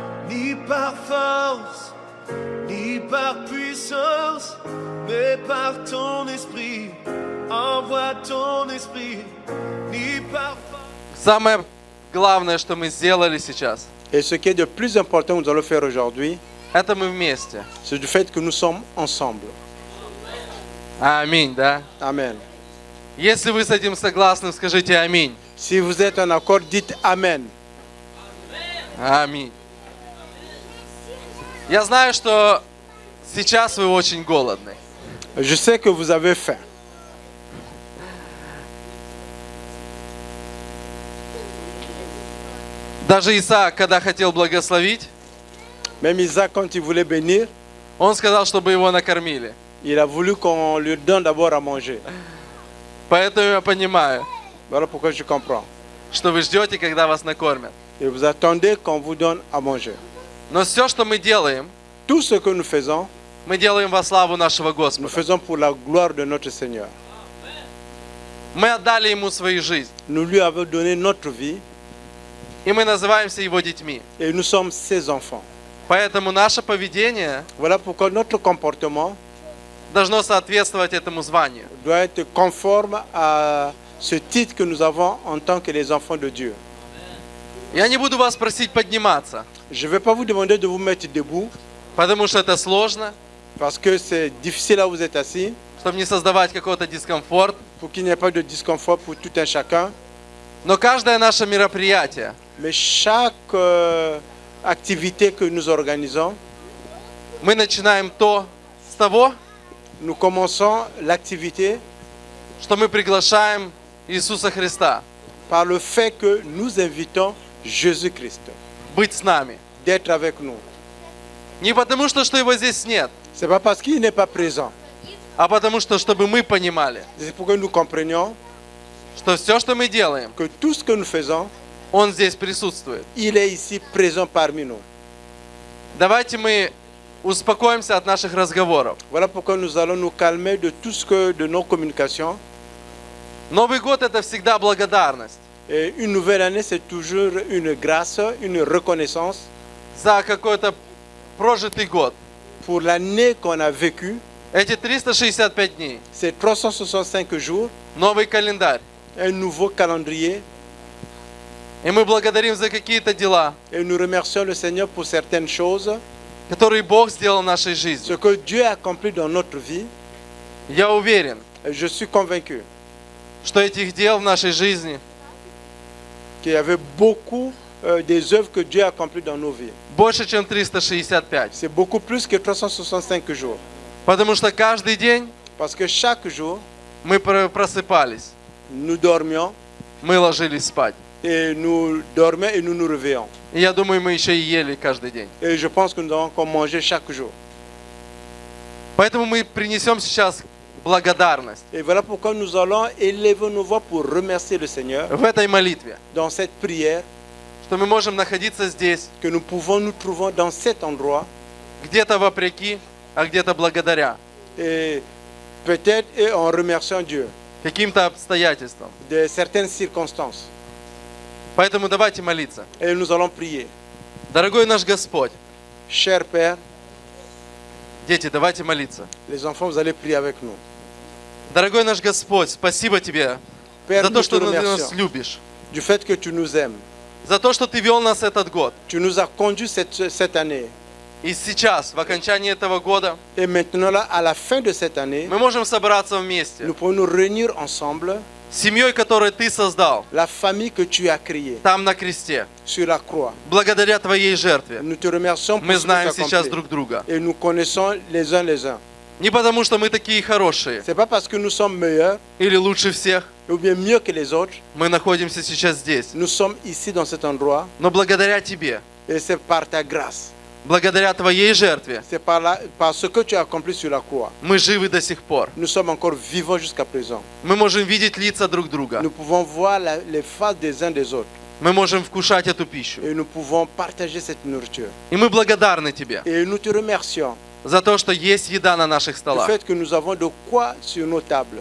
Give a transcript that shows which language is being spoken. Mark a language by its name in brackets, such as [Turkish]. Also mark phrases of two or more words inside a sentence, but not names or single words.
[French] ni par force, ni par puissance, mais par ton esprit. Envoie ton esprit, ni par force. [Russian] Самое главное, что мы сделали сейчас, [French] Et ce qui est de plus important que nous allons faire aujourd'hui, [Russian] это мы вместе. [French] c'est du fait que nous sommes ensemble. [Russian] Аминь, да? [French] Amen. [Russian] Если вы с этим согласны, скажите аминь. [French] Si vous êtes en accord, dites Amen. [Russian] Аминь. Я знаю, что сейчас вы очень голодны. [French] Je sais que vous avez faim. [Russian] Даже Исаак, когда хотел благословить, [French] Même Isaac, quand il voulait bénir, [Russian] он сказал, чтобы его накормили. [French] il a voulu qu'on lui donne d'abord à manger. [Russian] Поэтому я понимаю, [French] Voilà pourquoi je comprends. [Russian] что вы ждете, когда вас накормят. [French] Et vous attendez qu'on vous donne à manger. [Russian] Но все, что мы делаем, [French] Tout ce que nous faisons [Russian] во славу нашего [French] nous [Russian] Господа. [French] faisons pour la gloire de notre Seigneur. [Russian] Мы отдали Ему свою жизнь, [French] Nous lui avons donné notre vie [Russian] и мы называемся Его детьми. [French] et nous sommes ses enfants. [Russian] Поэтому наше поведение [French] Voilà pourquoi notre comportement [Russian] должно соответствовать этому званию. [French] doit être conforme à ce titre que nous avons en tant que les enfants de Dieu. [Russian] Я не буду вас просить подниматься, [French] Je ne vais pas vous demander de vous mettre debout [Russian] потому что это сложно, [French] parce que c'est difficile là où vous êtes assis, [Russian] чтобы не создавать какой-то дискомфорт. [French] pour qu'il n'y ait pas de disconfort pour tout un chacun. [Russian] Но каждое наше мероприятие, [French] Mais chaque activité que nous organisons, [Russian] мы начинаем с того, [French] nous commençons l'activité [Russian] что мы приглашаем Иисуса Христа [French] par le fait que nous invitons Jésus-Christ [Russian] быть с нами. [French] d'être avec nous. [Russian] Не потому что Его здесь нет, [French] Ce n'est pas parce qu'il n'est pas présent, [Russian] а потому что, чтобы мы понимали, [French] c'est pour que nous comprenions [Russian] что все, что мы делаем, [French] que tout ce que nous faisons, [Russian] Он здесь присутствует. [French] il est ici présent parmi nous. [Russian] Давайте мы успокоимся от наших разговоров. [French] Voilà pourquoi nous allons nous calmer de tout ce que de nos communications. [Russian] Новый год – это всегда благодарность [French] Et une nouvelle année, c'est toujours une grâce, une reconnaissance [Russian] за какой-то прожитый год. [French] pour l'année qu'on a vécue. [Russian] Эти 365 дней, [French] C'est 365 jours, [Russian] новый календарь. [French] un nouveau calendrier. [Russian] И мы благодарим за какие-то дела, [French] Et nous remercions le Seigneur pour certaines choses, [Russian] которые Бог сделал в нашей жизни. [French] ce que Dieu a accompli dans notre vie. [Russian] Я уверен, [French] Et je suis convaincu [Russian] что этих дел в нашей жизни [French] qu'il y avait beaucoup des œuvres que Dieu a accomplies dans nos vies. [Russian] больше, чем 365. [French] C'est beaucoup plus que 365 jours. [Russian] Потому что каждый день [French] Parce que chaque jour, [Russian] мы просыпались, [French] nous dormions [Russian] мы ложились спать. [French] et nous dormions et nous nous réveillons. [Russian] И я думаю, мы еще и ели каждый день. [French] Et je pense que nous avons encore mangé chaque jour. [Russian] Поэтому мы принесем сейчас благодарность [French] Et voilà pourquoi nous allons élever nos voix pour remercier le Seigneur [Russian] в этой молитве, [French] dans cette prière, [Russian] что мы можем находиться здесь, [French] que nous pouvons nous trouver dans cet endroit [Russian] где-то вопреки, а где-то благодаря [French] et peut-être et en remerciant Dieu [Russian] каким-то обстоятельствам. [French] de certaines circonstances. [Russian] Поэтому давайте молиться. [French] Et nous allons prier. [Russian] Дорогой наш Господь, [French] Cher Père, [Russian] дети, давайте молиться. [French] les enfants, vous allez prier avec nous. [Russian] Дорогой наш Господь, спасибо Тебе [French] Père, [Russian] за то, [French] nous te [Russian] что Ты нас [French] remercions [Russian] любишь, [French] du fait que tu nous aimes. [Russian] за то, что Ты вел нас этот год. [French] Tu nous as conduits cette année. [Russian] И сейчас, в окончании этого года, [French] Et maintenant, là, à la fin de cette année, [Russian] мы можем собраться вместе [French] nous pouvons nous réunir ensemble, [Russian] с семьей, которую Ты создал [French] la famille que tu as créée [Russian] там на кресте, [French] sur la croix. [Russian] благодаря Твоей жертве. [French] Nous te remercions pour [Russian] Мы [French] ce que [Russian] знаем [French] tu as [Russian] сейчас [French] accompli. [Russian] друг друга. [French] Et nous connaissons les uns les uns. [Russian] Не потому, что мы такие хорошие [French] C'est pas parce que nous sommes meilleurs [Russian] или лучше всех, [French] ou bien mieux que les autres, [Russian] мы находимся сейчас здесь, [French] nous sommes ici dans cet endroit [Russian] но благодаря Тебе, [French] et c'est par ta grâce. [Russian] благодаря Твоей жертве, [French] C'est par ce que tu as accompli sur la croix. [Russian] мы живы до сих пор. [French] Nous sommes encore vivants jusqu'à présent. [Russian] Мы можем видеть лица друг друга. [French] Nous pouvons voir les faces des uns des autres [Russian] Мы можем вкушать эту пищу. [French] et nous pouvons partager cette nourriture. [Russian] И мы благодарны Тебе [French] Et nous te remercions [Russian] за то, что есть еда на наших [French] du [Russian] столах. [French] fait que nous avons de quoi sur nos tables.